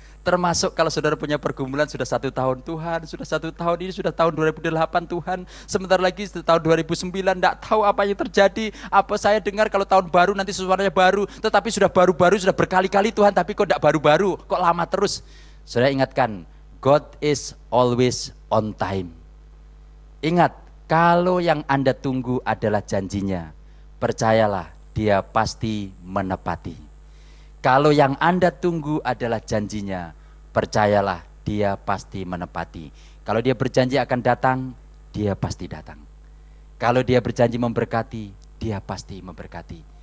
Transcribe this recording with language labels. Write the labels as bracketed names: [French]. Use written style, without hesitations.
[Indonesian] Termasuk kalau saudara punya pergumulan sudah satu tahun, Tuhan sudah satu tahun ini, sudah tahun 2008 Tuhan, sebentar lagi tahun 2009, tidak tahu apa yang terjadi, apa saya dengar kalau tahun baru nanti sesuatunya baru, tetapi sudah baru-baru, sudah berkali-kali Tuhan, tapi kok tidak baru-baru, kok lama terus. Saudara ingatkan, [English] God is always on time. [Indonesian] Ingat, kalau yang Anda tunggu adalah janjinya, percayalah Dia pasti menepati. Kalau yang Anda tunggu adalah janjinya, percayalah Dia pasti menepati. Kalau Dia berjanji akan datang, Dia pasti datang. Kalau Dia berjanji memberkati, Dia pasti memberkati.